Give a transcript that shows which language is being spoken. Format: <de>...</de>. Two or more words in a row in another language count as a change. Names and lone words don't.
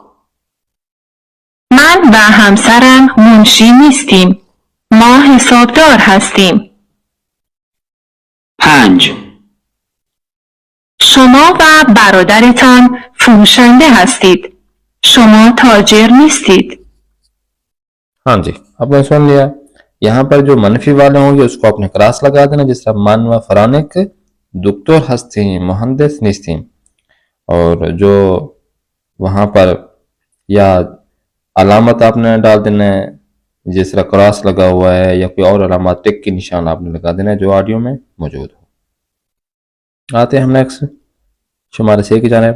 <fa>من و همسرم منشی نیستیم. ما حسابدار هستیم. 5. شما و برادرتان فروشنده هستید. شما تاجر نیستید.</fa> <ur>ہاں جی، آپ نے سن لیا۔ یہاں پر جو منفی والے ہوں گے اس کو آپ نے کراس لگا دینا، جس طرح</ur> <fa>من و فرانک دکتور ہستیم مہندس نیستیم،</fa> <ur>اور جو وہاں پر یا علامت آپ نے ڈال دینا ہے جس طرح کراس لگا ہوا ہے، یا کوئی اور علامات ٹک کی نشان آپ نے لگا دینا ہے جو آڈیو میں موجود ہو۔ آتے ہیں ہم نیکسٹ شمارے 6 کی جانب۔</ur>